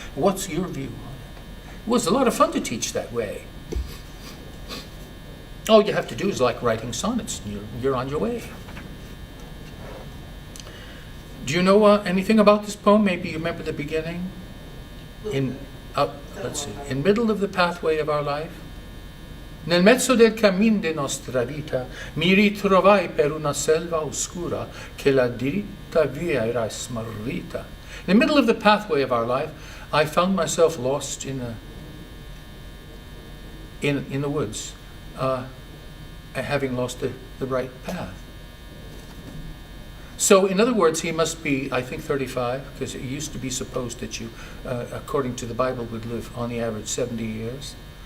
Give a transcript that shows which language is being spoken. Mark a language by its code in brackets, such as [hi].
[en] What's your view on it? It was a lot of fun to teach that way. All you have to do is like writing sonnets, and you're on your way. Do you know anything about this poem? Maybe you remember the beginning? Let's see. In middle of the pathway of our life, [it] nel mezzo del cammin de nostra vita, mi ritrovai per una selva oscura che la diritta via era smarrita. [en] In the middle of the pathway of our life, I found myself lost in the woods, having lost the right path. So, in other words, he must be, I think, 35, because it used to be supposed that you, according to the Bible, would live on the average 70 years.